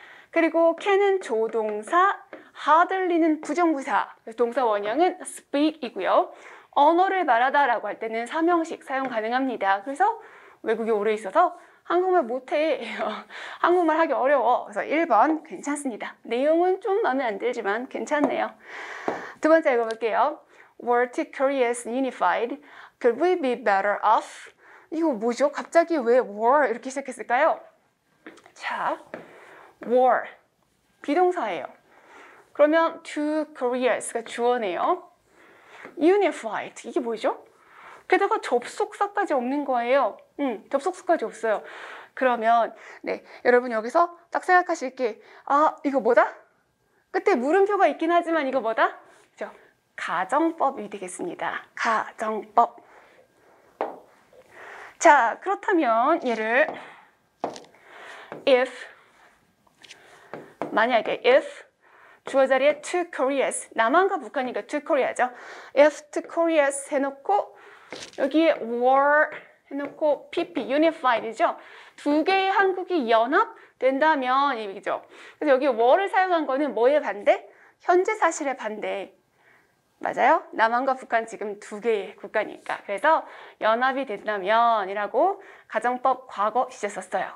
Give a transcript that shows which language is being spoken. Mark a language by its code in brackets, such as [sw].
[ko] 그리고 can은 조동사, hardly는 부정부사, 동사 원형은 speak이고요. 언어를 말하다라고 할 때는 삼형식 사용 가능합니다. 그래서 외국에 오래 있어서 한국말 못해. 한국말 하기 어려워. 그래서 1번 괜찮습니다. 내용은 좀 마음에 안 들지만 괜찮네요. 두 번째 읽어볼게요. [en] Were to Korea's unified, could we be better off? [ko] 이거 뭐죠? 갑자기 왜 were 이렇게 시작했을까요? 자, were 비동사예요. 그러면 to Koreas가 주어네요. unified 이게 뭐죠? 게다가 접속사까지 없는 거예요. 접속사까지 없어요. 그러면 네 여러분 여기서 딱 생각하실 게 이거 뭐다? 끝에 물음표가 있긴 하지만 이거 뭐다? 그죠? 가정법이 되겠습니다. 가정법. 자 그렇다면 얘를 if 만약에 if 주어 자리에 [en] to Koreas [ko] 남한과 북한이니까 to Korea죠. [en] if to Koreas [ko] 해놓고 여기에 were 해놓고 pp unified이죠. 두 개의 한국이 연합된다면 이죠. 그래서 여기 were를 사용한 거는 뭐의 반대? 현재 사실의 반대. 맞아요? 남한과 북한 지금 두 개의 국가니까. 그래서 연합이 된다면 이라고 가정법 과거 시제 썼어요.